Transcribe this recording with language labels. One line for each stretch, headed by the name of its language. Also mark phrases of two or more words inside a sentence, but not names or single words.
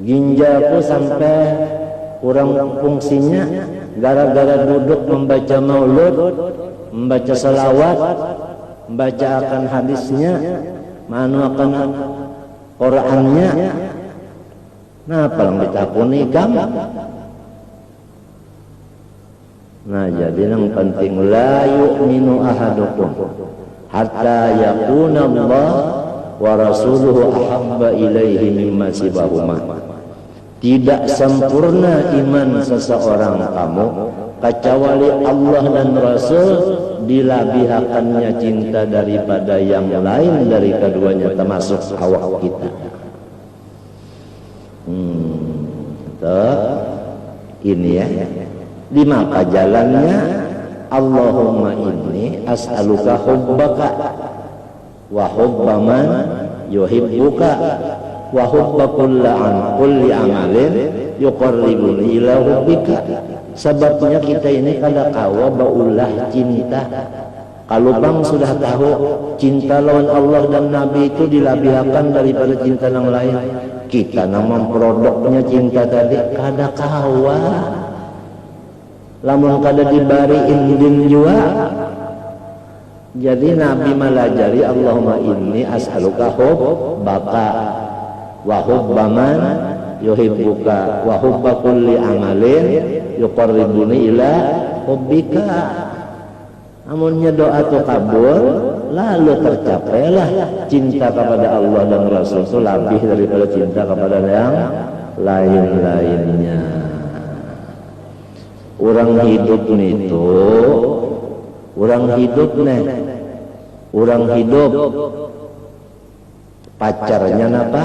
Indonesian: ginjalku sampai kurang fungsinya gara-gara duduk membaca maulud, membaca salawat, membaca akan hadisnya, manu akan Qurannya.
Banjar: Nah, paling ditakuni kamu.
Indonesian: Nah, jadi yang penting
Arabic: لا يؤمن أحدكم حتى يكون الله ورسوله أحب إليه مما سواهما.
Indonesian: Tidak sempurna iman seseorang kamu kecuali Allah dan Rasul dilabihakannya cinta daripada yang lain dari keduanya, termasuk awak kita. Ini ya. Di maka jalannya
Arabic: اللهم إني أسألك حبك وحب من يحبك وحب كل عمل يقربني إلى حبك.
Banjar: Sebabnya kita ini kada kawa baulah cinta. Kalau bang sudah tahu cinta lawan Allah dan Nabi itu dilabihakan daripada cinta yang lain, kita nama produknya cinta tadi kada kawa. Lamun kada dibariin din jua. Jadi Nabi malajari
Arabic: اللهم إني أسألك حبك وحب من يحبك وحب كل عمل يقربني إلى حبك.
Indonesian: Amunnya doa itu kabul, lalu tercapailah cinta kepada Allah dan Rasul itu lebih daripada cinta kepada yang lain-lainnya. Orang hidup itu, orang hidup pacarnya napa?